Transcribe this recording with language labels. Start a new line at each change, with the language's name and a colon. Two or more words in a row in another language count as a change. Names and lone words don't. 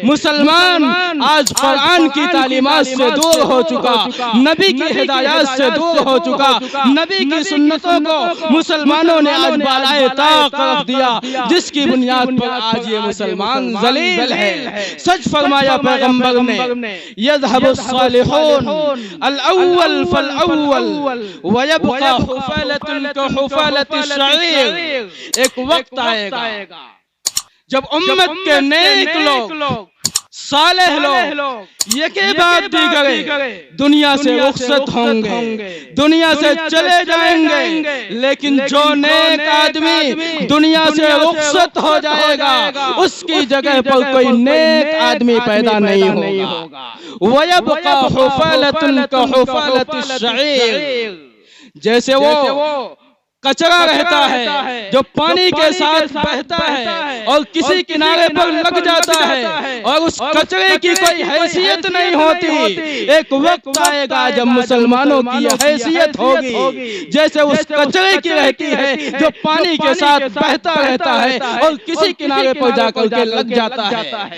Hindi: मुसलमान आज कुरान की तालीमात से दूर हो चुका, नबी की हिदायत से दूर हो चुका, नबी की सुन्नतों को मुसलमानों ने आज बालाए ताक रख दिया, जिसकी बुनियाद पर आज ये मुसलमान जलील है। सच फरमाया पैगंबर ने,
Arabic: يذهب الصالحون الأول فالأول ويبقى حفالة كحفالة الشعير.
Hindi: एक वक्त आएगा जब उम्मत के नेक लोग, सालेह लोग ये बात दीगरे दुनिया से रुखसत होंगे, दुनिया से चले जाएंगे, लेकिन जो नेक आदमी दुनिया से रुखसत हो जाएगा, उसकी जगह पर कोई नेक आदमी पैदा नहीं होगा।
Arabic: ويبقى حفالة كحفالة الشعير.
Hindi: जैसे वो कचरा रहता है जो पानी के साथ बहता है और किसी किनारे पर लग जाता है और उस कचरे की कोई हैसियत नहीं होती। एक वक्त आएगा जब मुसलमानों की हैसियत होगी जैसे उस कचरे की रहती है जो पानी के साथ बहता रहता है और किसी किनारे पर जाकर के लग जाता है।